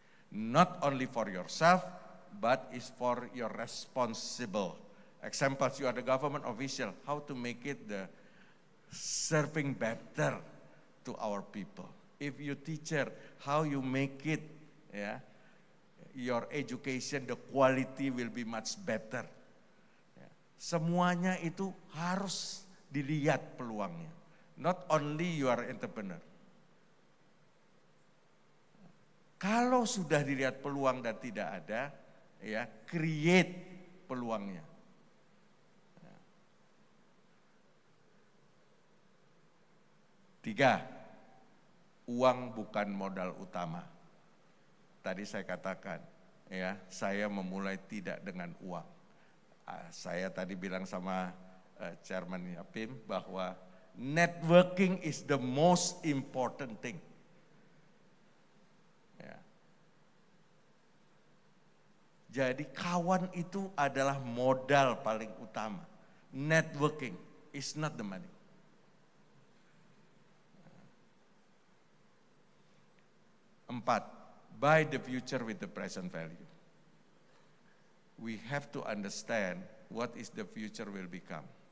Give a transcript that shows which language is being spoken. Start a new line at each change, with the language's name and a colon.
English: Not only for yourself, but is for your responsible. Examples, you are the government official, how to make it the serving better to our people. If you teacher, how you make it, yeah, your education, the quality will be much better. Yeah.
Indonesian: Semuanya itu harus dilihat peluangnya.
English: Not only you are entrepreneur.
Indonesian: Kalau sudah dilihat peluang dan tidak ada, ya, create peluangnya. Ya. Tiga, uang bukan modal utama. Tadi saya katakan, ya, saya memulai tidak dengan uang. Saya tadi bilang sama Chairman Yapim bahwa
English: networking is the most important thing.
Indonesian: Ya. Jadi kawan itu adalah modal paling utama.
English: Networking is not the money. Empat, buy the future with the present value. We have to understand what is the future will become.